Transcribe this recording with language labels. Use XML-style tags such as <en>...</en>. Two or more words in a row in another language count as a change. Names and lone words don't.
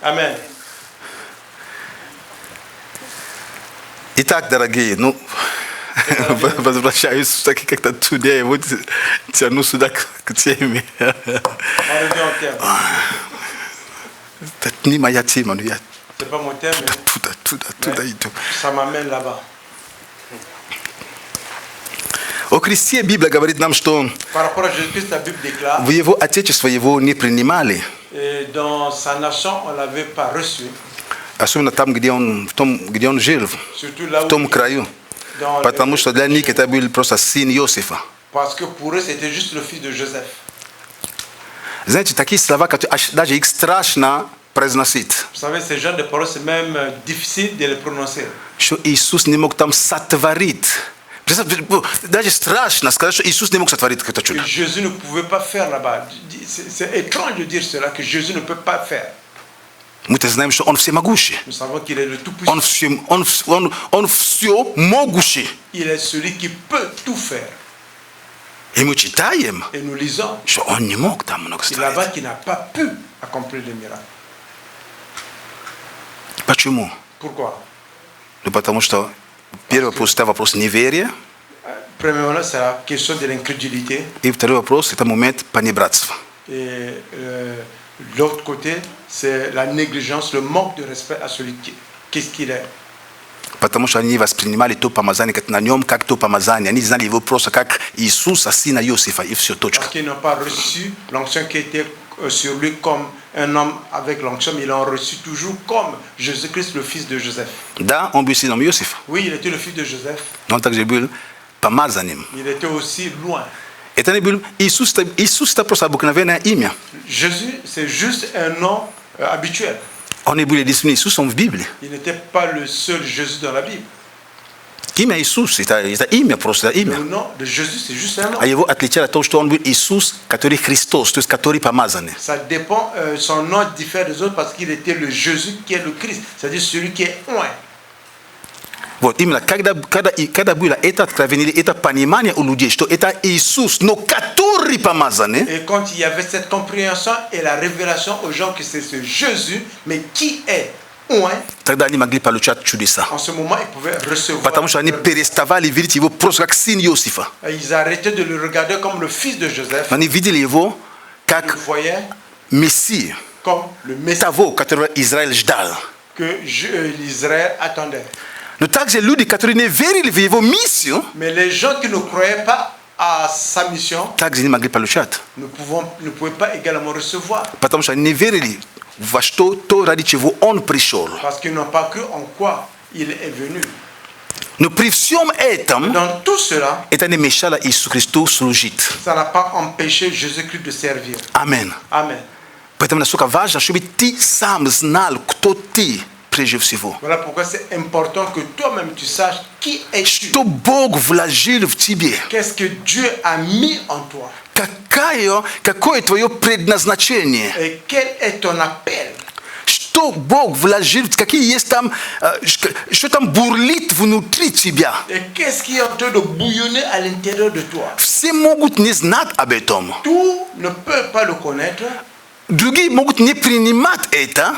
<ru>Итак, дорогие, ну, возвращаюсь все-таки как-то туда, и вот тяну сюда к теме. Это не моя тема, но я туда иду.</ru> <fr>Ça m'amène là-bas. O Cristie Biblia</fr> <ru>говорит нам, что</ru> <fr>Par rapport à Jésus-Christ, la Bible déclare,</fr> <ru>в его отечество его не принимали.</ru> <fr>et dans sa nation, on ne l'avait pas reçu.</fr> <ru>Особенно там, где он жил,</ru> <fr>Surtout là</fr> <ru>в</ru> <fr>où</fr> <ru>том краю.</ru> <fr>dans</fr> <ru>Потому что для них это был просто сын Иосифа.</ru> <fr>parce que pour eux, c'était juste le fils de Joseph.</fr> <ru>Знаете, такие слова, которые даже их страшно произносить.</ru> <fr>Vous savez, ces genres de paroles, c'est même difficile de les prononcer.</fr> <ru>Что Иисус не мог там сотворить. Даже страшно сказать, что Иисус не мог сотворить какое-то чудо.</ru> <fr>Que Jésus ne pouvait pas faire là-bas. C'est étrange de dire cela, que Jésus ne peut pas faire.</fr> <ru>Мы-то знаем, что Он всемогущий.</ru> <fr>Nous savons qu'il est le Tout-Puissant.</fr> <ru>Он всемогущий.</ru> <fr>Il est celui qui peut tout faire.</fr> <ru>И мы читаем,</ru> <fr>Et nous lisons</fr> <ru>что Он не мог там много</ru> <fr>c'est là-bas</fr> <ru>сотворить.</ru> <fr>qu'il n'a pas pu accomplir les miracles.</fr> <ru>Почему?</ru> <fr>Pourquoi?</fr> <ru>Ну, потому что первый вопрос – это вопрос неверия.</ru> <fr>Premièrement, c'est la question de l'incrédulité.</fr> <ru>И второй вопрос – это момент понебратства.</ru> <fr>Et l'autre côté, c'est la négligence, le manque de respect à celui qu'est-ce qu'il est.</fr> <ru>Потому что они воспринимали то помазание на нем, как то помазание. Они знали его просто как Иисуса, сына Иосифа, и все, точка.</ru> <fr>Parce qu'ils n'ont pas reçu l'onction qui était sur lui comme un homme avec l'onction, mais ils l'ont reçu toujours comme Jésus-Christ, le fils de Joseph.</fr> <ru>Да, он был сыном Иосифа.</ru> <fr>Oui, il était le fils de Joseph.</fr> <ru>Но он также был помазанием.</ru> <fr>Il était aussi loin.</fr> <ru>Это не был Иисус, это просто обыкновенное имя.</ru> <fr>Jésus, c'est juste un nom habituel.</fr> <ru>Он не был единственный Иисус, он в Библии.</ru> <fr>Il n'était pas le seul Jésus dans la Bible.</fr> <ru>Имя Иисус, это имя, просто имя.</ru> <fr>Le nom de Jésus, c'est juste un nom.</fr> <ru>А его отличало то, что он был Иисус, который Христос, то есть который помазанный.</ru> <fr>Ça dépend, son nom diffère des autres parce qu'il était le Jésus qui est le Christ, c'est-à-dire celui qui est oint.</fr> <ru>Вот именно, когда было это откровение, это понимание у людей, что это Иисус, но который помазанный.</ru> <fr>Et quand il y avait cette compréhension et la révélation aux gens que c'est ce Jésus, mais qui est oint,</fr> <ru>тогда они могли получать чудеса.</ru> <fr>en ce moment, ils pouvaient recevoir.</fr> <ru>Потому что они переставали видеть его просто как сын Иосифа.</ru> <fr>Ils arrêtaient de le regarder comme le fils de Joseph.</fr> <ru>Они видели его</ru> <fr>Ils</fr> <ru>как</ru> <fr>le voyaient</fr> <ru>Мессию,</ru> <fr>comme le Messie</fr> <ru>того, которого Израиль ждал.</ru> <fr>que l'Israël attendait.</fr> <ru>Но также люди, которые не верили в его миссию,</ru> <fr>Mais les gens qui ne croyaient pas à sa mission</fr> <ru>также не могли получать.</ru> <fr>ne pouvaient pas également recevoir.</fr> <ru>Потому что они не верили во что то, ради чего он пришел.</ru> <fr>Parce qu'ils n'ont pas cru en quoi il est venu.</fr> <ru>Но при всем этом,</ru> <fr>Dans tout cela,</fr> <ru>это не мешало Иисусу Христу служить.</ru> <fr>ça n'a pas empêché Jésus-Christ de servir.</fr> <ru>Амен.</ru> <fr>Amen.</fr> <ru>Поэтому насколько важно, чтобы ты сам знал, кто ты прежде всего.</ru> <fr>Voilà pourquoi c'est important que toi-même tu saches qui es-tu.</fr> <ru>Что Бог вложил в тебе.</ru> <fr>Qu'est-ce que Dieu a mis en toi.</fr> <ru>Какое твое предназначение?</ru> <fr>Et quel est ton appel.</fr> <ru>Что Бог вложил, какие есть там, что там бурлит внутри тебя.</ru> <fr>Et qu'est-ce qui est en train de bouillonner à l'intérieur de toi.</fr> <ru>Все могут не знать об этом.</ru> <fr>Tout ne peut pas le connaître.</fr> <ru>Другие могут не принимать это.</ru>